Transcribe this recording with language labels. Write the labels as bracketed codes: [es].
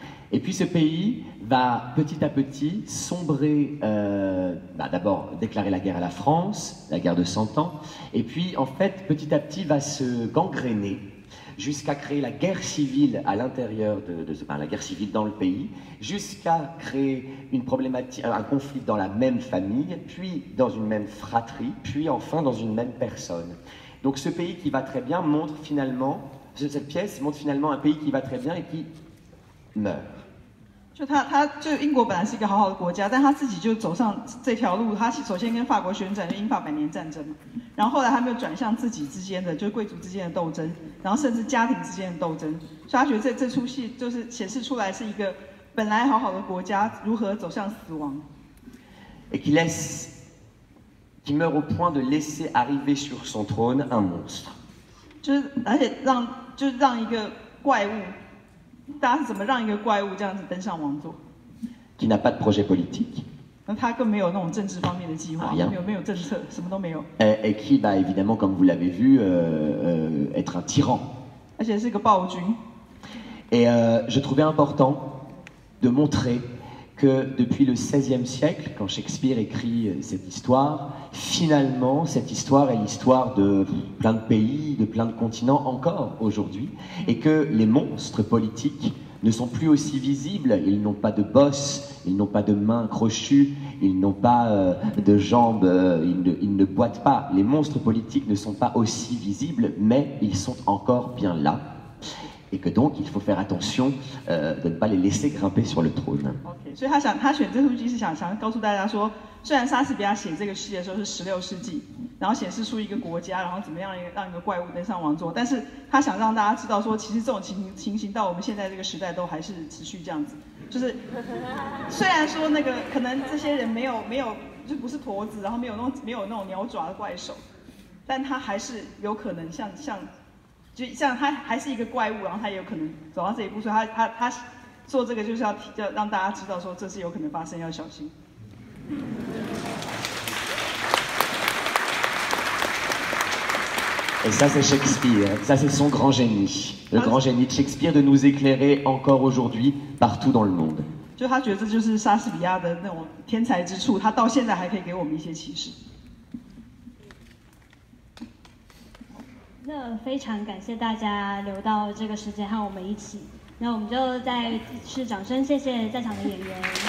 [fr] Et puis ce pays va petit à petit sombrer, d'abord déclarer la guerre à la France, la guerre de 100 ans, et puis en fait petit à petit va se gangréner jusqu'à créer la guerre civile à l'intérieur la guerre civile dans le pays, jusqu'à créer une problématique, un conflit dans la même famille, puis dans une même fratrie, puis enfin dans une même personne. Donc ce pays qui va très bien montre finalement, cette pièce montre finalement un pays qui va très bien et qui meurt. [zh] 就英国本来是一个好好的国家，但他自己就走上这条路。他首先跟法国宣战，就英法百年战争嘛。然后后来他们又转向自己之间的，就是贵族之间的斗争，然后甚至家庭之间的斗争。所以他觉得这出戏就是显示出来是一个本来好好的国家如何走向死亡。 [fr] Et qui meurt au point de laisser arriver sur son trône un monstre. [zh] 就是而且让一个怪物，大家是怎么让一个怪物这样子登上王座？ [fr] Qui n'a pas de projet politique. [zh] 那他更没有那种政治方面的计划，没有政策，什么都没有。 [fr] Et qui, bah, évidemment, comme vous l'avez vu, être un tyran. [zh] 而且是个暴君。 [fr] Et je trouvais important de montrer que depuis le XVIe siècle, quand Shakespeare écrit cette histoire, finalement, cette histoire est l'histoire de plein de pays, de plein de continents encore aujourd'hui, et que les monstres politiques ne sont plus aussi visibles, ils n'ont pas de bosse, ils n'ont pas de mains crochues, ils n'ont pas de jambes, ils ne boitent pas. Les monstres politiques ne sont pas aussi visibles, mais ils sont encore bien là. Et que donc il faut faire attention de ne pas les laisser grimper sur le trône. [zh] OK， 所以他选这出剧是想告诉大家说，虽然莎士比亚写这个戏的时候是16世纪，然后显示出一个国家，然后怎么样让一个怪物登上王座，但是他想让大家知道说，其实这种情形到我们现在这个时代都还是持续这样子。就是虽然说那个可能这些人没有就不是驼子，然后没有那种鸟爪的怪手，但他还是有可能就像他还是一个怪物，然后他也有可能走到这一步，所以他做这个就是要让大家知道说这是有可能发生，要小心。 [fr] Et ça c'est Shakespeare, ça c'est son grand génie, le grand génie de Shakespeare de nous éclairer encore aujourd'hui partout dans le monde. [zh] 就他觉得这就是莎士比亚的那种天才之处，他到现在还可以给我们一些启示。那非常感谢大家留到这个时间和我们一起，那我们就再次掌声谢谢在场的演员。